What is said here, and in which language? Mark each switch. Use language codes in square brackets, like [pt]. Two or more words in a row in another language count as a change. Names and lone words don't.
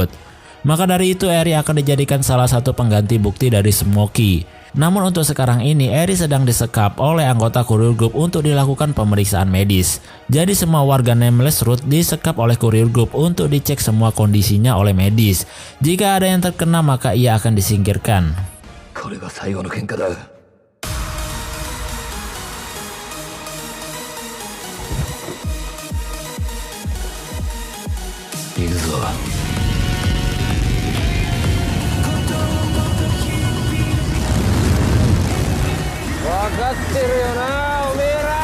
[id] Maka dari itu Eri akan dijadikan salah satu pengganti bukti dari Smoky. Namun untuk sekarang ini Eri sedang disekap oleh anggota Kuryu Group untuk dilakukan pemeriksaan medis. Jadi semua warga Nameless Root disekap oleh Kuryu Group untuk dicek semua kondisinya oleh medis. Jika ada yang terkena maka ia akan disingkirkan. [ja] これが最後の喧嘩だ。行くぞ。分かってるよなおめえら。